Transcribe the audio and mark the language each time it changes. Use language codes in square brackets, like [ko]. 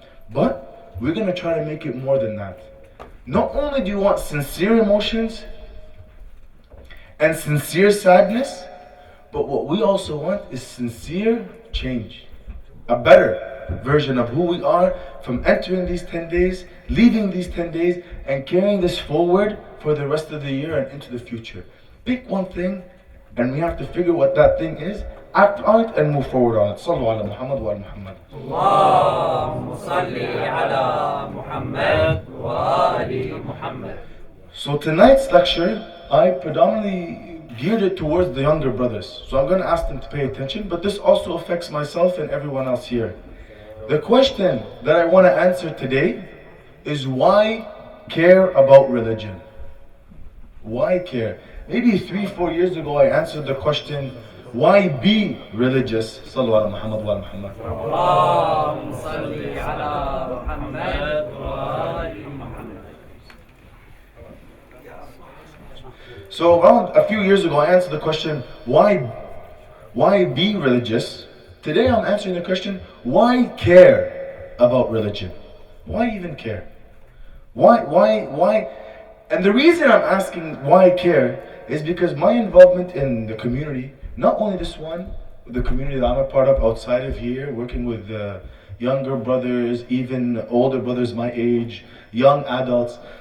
[en] But we're going to try to make it more than that. Not only do you want sincere emotions and sincere sadness, but what we also want is sincere change. A better version of who we are from entering these 10 days, leaving these 10 days, and carrying this forward for the rest of the year and into the future. Pick one thing And we have to figure what that thing is, act on it, and move forward on it. [ar] Sallu ala Muhammad wa ala Muhammad. اللهم صل على محمد وآل محمد. [en] So tonight's lecture, I predominantly geared it towards the younger brothers. So I'm going to ask them to pay attention, but this also affects myself and everyone else here. The question that I want to answer today is why care about religion? Why care? Maybe 3-4 years ago I answered the question, why be religious? [ar] Sallu ala Muhammad wa ala Muhammad. اللهم صل على محمد وآل محمد. [en] So around a few years ago I answered the question, why be religious? Today I'm answering the question, why care about religion? Why even care? Why? And the reason I'm asking why care is because my involvement in the community, not only this one, the community that I'm a part of outside of here, working with younger brothers, even older brothers my age, young adults.